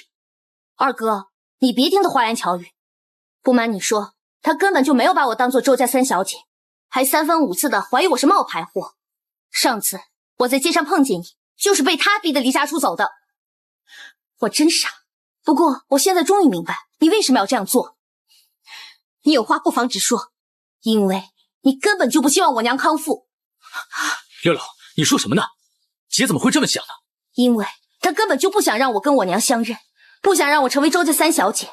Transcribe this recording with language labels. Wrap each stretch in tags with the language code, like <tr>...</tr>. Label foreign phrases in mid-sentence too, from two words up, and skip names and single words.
<zh>二哥，你别听他花言巧语。不瞒你说，他根本就没有把我当做周家三小姐，還三番五次的懷疑我是冒牌貨。上次我在街上碰見你，就是被他逼得離家出走的。我真傻，不過我現在終於明白你為什麼要這樣做。你有話不妨直說，因為你根本就不希望我娘康復。六六，你說什麼呢？姐怎麼會這麼想呢？因為他根本就不想讓我跟我娘相認，不想讓我成為周家三小姐。</zh>